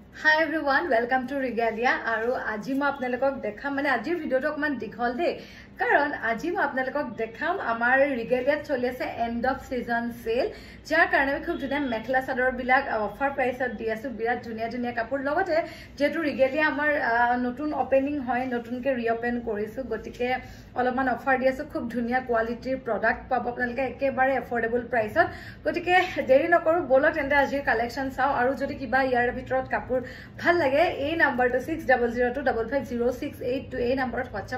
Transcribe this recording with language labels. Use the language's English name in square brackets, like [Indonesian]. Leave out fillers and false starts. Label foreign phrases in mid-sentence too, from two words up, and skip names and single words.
[English] Hi everyone, welcome to Regalia. [Assamese] আৰু আজি মই আপোনালোকক দেখুৱাম মানে আজিৰ ভিডিঅ'টো একমান দেখুৱাল দে কাৰণ আজি মই আপোনালোকক দেখুৱাম আমাৰ Regalia চলি আছে end [English] of season sale [Assamese] যাৰ কাৰণে আমি খুব ধুনীয়া মেখেলা চাদৰ বিলাক [English] offer price [Assamese] ত দি আছোঁ বিৰাট ধুনীয়া কাপোৰ লগতে যিহেতু Regalia আমাৰ নতুন opening হয় নতুনকৈ reopen কৰিছোঁ গতিকে অলপমান অফার দি আছো খুব ধুনিয়া [English] quality product [Assamese] পাব আপোনালোকে একেবাৰে [English] affordable price [Assamese] গতিকে দেৰি নকৰো বলক তেন্তে আজিৰ কালেকশন চাও আৰু যদি কিবা ইয়াৰ ভিতৰত কাপোৰ ভাল লাগে এই নাম্বাৰটো 6002550682 এই নাম্বাৰত WhatsApp